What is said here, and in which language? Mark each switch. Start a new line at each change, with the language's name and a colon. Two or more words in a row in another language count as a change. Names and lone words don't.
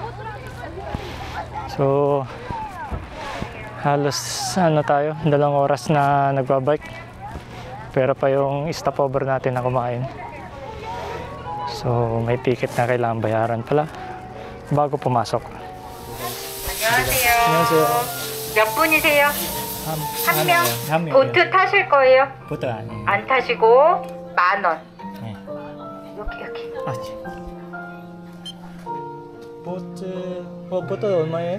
Filipino: So, halos ano tayo, 2 oras na nagbabike. Pero pa yung stopover natin na kumain. So, may ticket na kailangan bayaran pala bago pumasok.
Korean: 안녕하세요. 안녕하세요. 몇 분이세요? 한 명? 한 명. 보트 타실 거예요? 보트 아니에요. 안 타시고 10,000원. 네. 여기. 아, 보트 얼마예요?